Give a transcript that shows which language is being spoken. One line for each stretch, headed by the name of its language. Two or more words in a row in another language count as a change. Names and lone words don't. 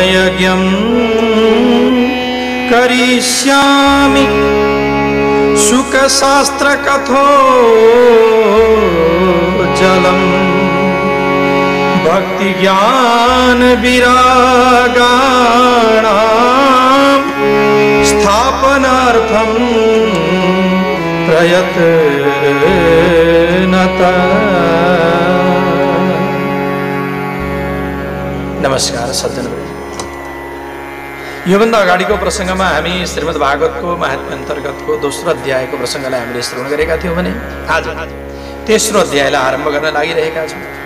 Sanskrit: यज्ञं करिष्यामि शुकशास्त्रकथो जलम् भक्तिज्ञान विरागाणां स्थापनार्थं प्रयत्नता।
Nepali: नमस्कार सज्जनवृन्द, योभन्दा अगाडिको प्रसङ्गमा हामी श्रीमद् भागवतको महात्म्य अन्तर्गतको दोस्रो अध्यायको प्रसङ्गलाई हामीले श्रवण गरेका थियौँ भने आज तेस्रो अध्यायलाई आरम्भ गर्न लागिरहेका छौँ।